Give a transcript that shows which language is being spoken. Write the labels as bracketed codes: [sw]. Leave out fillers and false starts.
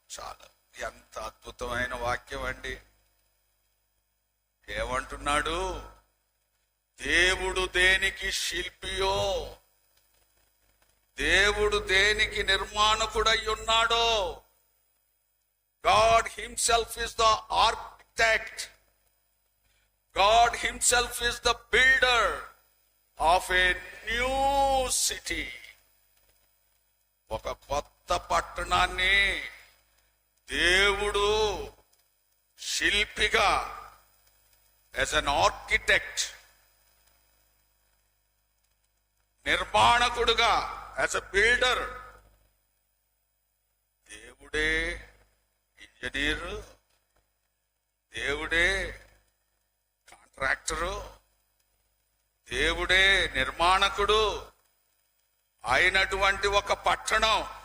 [te] చాలా ఎంత అద్భుతమైన వాక్యం అండి. ఏమంటున్నాడు? దేవుడు దేనికి శిల్పియో, దేవుడు దేనికి నిర్మాణకుడై ఉన్నాడో. [en] God himself is the architect. God himself is the builder of a new city. [te] ఒక కొత్త పట్టణాన్ని దేవుడు శిల్పిగా, [en] as an architect, [te] నిర్మాణకుడుగా, [en] as a builder, [te] దేవుడే ఇంజనీరు, దేవుడే కాంట్రాక్టరు, దేవుడే నిర్మాణకుడు అయినటువంటి ఒక పట్టణం.